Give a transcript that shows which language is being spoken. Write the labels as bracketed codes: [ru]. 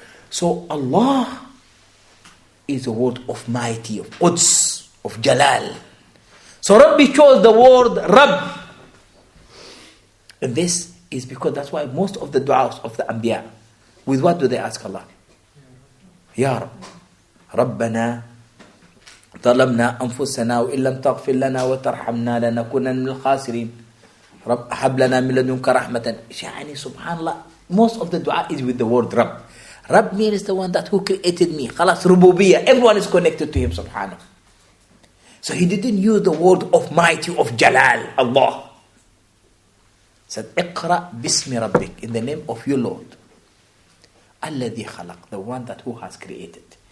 [en] So Allah is a word of mighty, of Quds, of Jalal. So Rabbi chose the word Rabb. And this is because that's why most of the du'as of the Anbiya, with what do they ask Allah? [ar] Ya Rabb, Rabbana ظلمنا أنفسنا وإن لم تغفر لنا وترحمنا لنكونن من الخاسرين رب هب لنا من لدنك رحمة. [en] يعني subhanallah, most of the dua is with the word Rabb. Rabb means the one that who created me. [ar] خلاص ربوبية. [en] Everyone is connected to Him subhanahu. So He didn't use the word of mighty, of Jalal, Allah. He said, [ar] اقرأ باسم ربك, [en] in the name of your Lord. [ar] الذي خلق, [en] the one that who has created.